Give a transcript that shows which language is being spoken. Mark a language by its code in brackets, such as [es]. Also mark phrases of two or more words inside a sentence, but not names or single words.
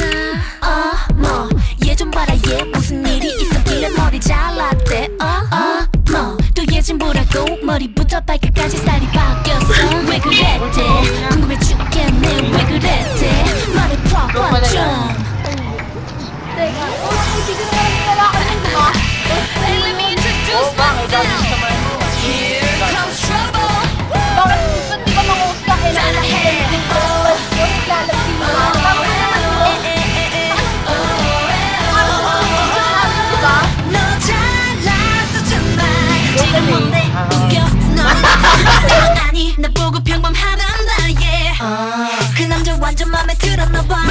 [ko] 뭐 얘 좀 봐라 얘 무슨 일이 있었길래 머리 잘랐대 또 얘 좀 보라고 머리부터 발끝까지 살이 바뀌었어 왜 그랬대 궁금해 죽겠네 왜 그랬대 말을 펴봐 좀 [tl] Teka, hindi ko naman yung lalaki yun, di ba? [en] And let me introduce myself. Here comes trouble. [tl] Bakit ba't di ba mang-host ka? Kailangan ko yung naglalagsin mo. Bakit naman mo? [ko] 너 잘났어 정말 지금 뭔데 웃겨 너 아니 나 보고 평범하단다 yeah 그 남자 완전 맘에 들었나봐